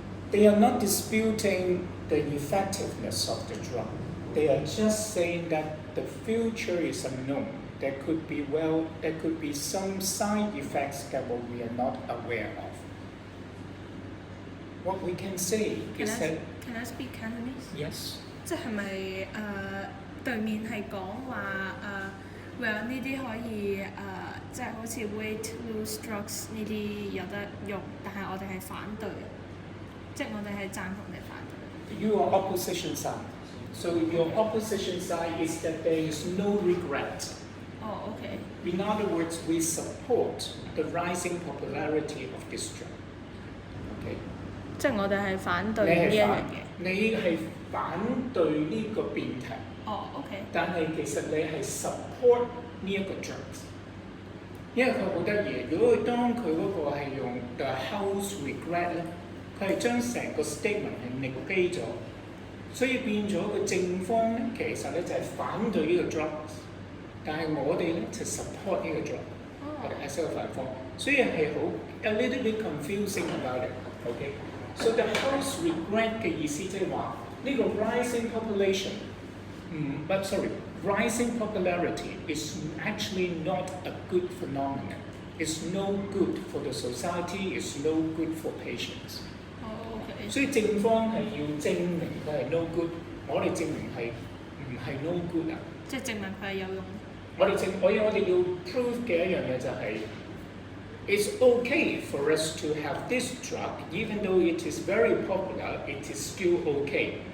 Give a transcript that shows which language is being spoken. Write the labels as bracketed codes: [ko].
[en] They are not disputing the effectiveness of the drug. They are just saying that the future is unknown. There could be some side effects that we are not aware of. What we can say is that Can I speak Cantonese？ yes. [yue] 即係咪對面係講話well 呢啲可以即係好似 [en] weight loss drugs [yue] 呢啲有得用，但係我哋係反對，即係我哋係贊同定反對。 [en] You are opposition side. So your opposition side is that there is no regret. [yue] 哦，OK。 [en] In other words, we support the rising popularity of this drug. Okay. [yue] 即係我哋係反對呢一樣嘢。你係反對呢個辯題。哦，OK。但係其實你係 support 呢一個 drugs，因為佢好得意。如果當佢嗰個係用 the house regret 咧，佢係將成個 statement 係 negate 咗，所以變咗個正方咧，其實咧就係反對呢個 drugs，但係我哋咧就 support 呢個 drug，我哋係一個反方，所以係好 [en] a little bit confusing about it。 OK，so the house regret [yue] 嘅意思即係話呢個 [en] rising population。 But sorry, rising popularity is actually not a good phenomenon. It's no good for the society, it's no good for patients. [yue] 哦，OK。所以正方係要證明佢係 no good，我哋證明係唔係 no good 啊？即係證明佢係有用。我哋要 prove 嘅一樣嘢就係、 [en] it's okay for us to have this drug, even though it is very popular, it is still okay.